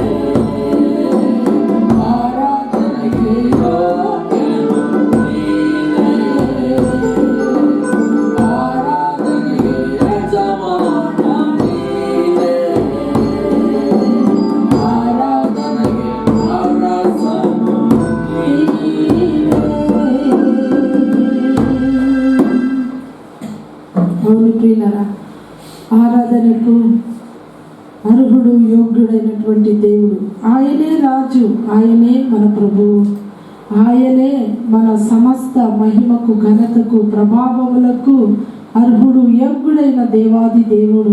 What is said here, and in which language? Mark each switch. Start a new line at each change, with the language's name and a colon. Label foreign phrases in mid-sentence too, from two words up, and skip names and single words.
Kannada: ಆರಾಧನೆಗೆ ಯೋಗ್ಯನು ನೀನೇ ಆರಾಧನೆಗೆ ಯಜಮಾನ ನೀನೇ ಆರಾಧನೆಗೆ ಅರಸನು
Telugu: అవును ప్రియులారా, ఆరాధనకు అర్హుడు యోగ్యుడైనటువంటి దేవుడు ఆయనే రాజు, ఆయనే మన ప్రభువు, ఆయనే మన సమస్త మహిమకు ఘనతకు ప్రభావములకు అర్హుడు యోగ్యుడైన దేవాది దేవుడు.